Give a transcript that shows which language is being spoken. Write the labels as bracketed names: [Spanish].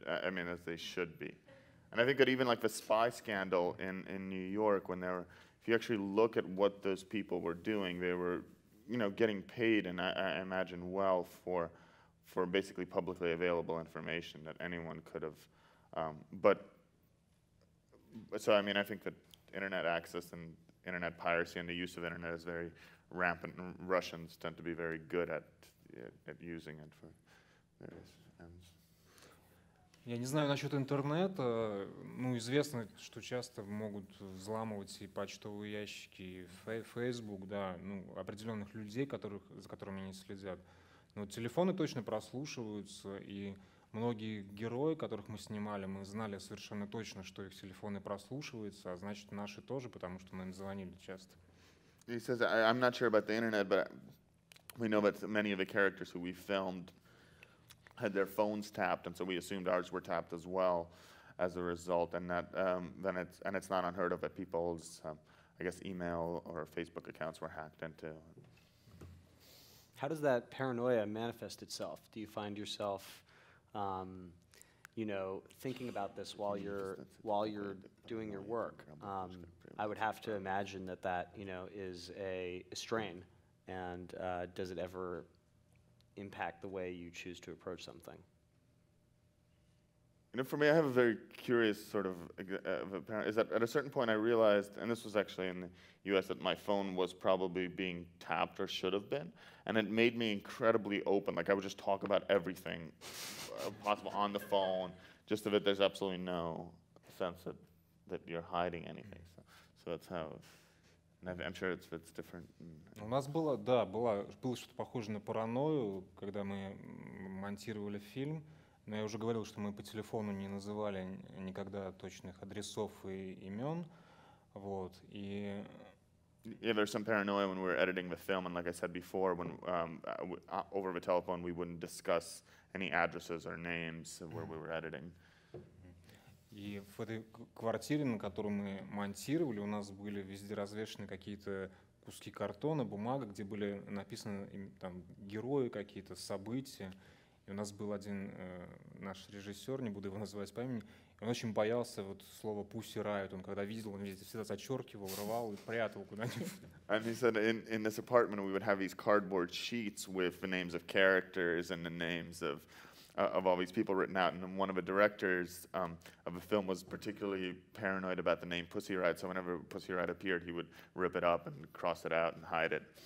[English] As they should be. And I think that even like the spy scandal in New York, when if you actually look at what those people were doing, they were, getting paid, and I imagine well for basically publicly available information that anyone could have. So I think that internet access and internet piracy and the use of internet is very rampant, and Russians tend to be very good at using it for various ends. [Russian] Я не знаю насчет интернета, ну, известно, что часто могут взламывать и почтовые ящики, и Facebook, да, ну, определенных людей, за которыми они следят. Но телефоны точно прослушиваются, и многие герои, которых мы снимали, мы знали совершенно точно, что их телефоны прослушиваются, а значит, наши тоже, потому что мы им звонили часто. [English] He says, I'm not sure about the internet, but we know that many of the characters who we filmed had their phones tapped, and so we assumed ours were tapped as well as a result, and that then it's not unheard of that people's, I guess, email or Facebook accounts were hacked into. How does that paranoia manifest itself? Do you find yourself, you know, thinking about this while you're doing your work? I would have to imagine that you know is a strain, and does it ever impact the way you choose to approach something? You know, for me, I have a very curious sort of is that at a certain point I realized, and this was actually in the U.S., that my phone was probably being tapped or should have been, and it made me incredibly open. Like I would just talk about everything possible on the phone, just so that there's absolutely no sense that you're hiding anything. So that's how. I'm sure it's different. [Russian] У нас было, да, было что-то похоже на паранойю, когда мы монтировали фильм. Но я уже говорил, что мы по телефону не называли никогда точных адресов и имен. Вот. И [English] yeah, there's some paranoia when we were editing the film, and like I said before, when over the telephone we wouldn't discuss any addresses or names where we were editing. [Russian] И в этой квартире, на которой мы монтировали, у нас были везде развешаны какие-то куски картона, бумага, где были написаны там герои, какие-то события. И у нас был один наш режиссер, не буду его называть по имени, он очень боялся вот слова Pussy Riot. Он когда видел, он везде всегда зачеркивал, рвал и прятал куда-нибудь. [English] And he said in this apartment we would have these cardboard sheets with the names of characters and the names of all these people written out, and one of the directors of the film was particularly paranoid about the name Pussy Riot, so whenever Pussy Riot appeared, he would rip it up and cross it out and hide it.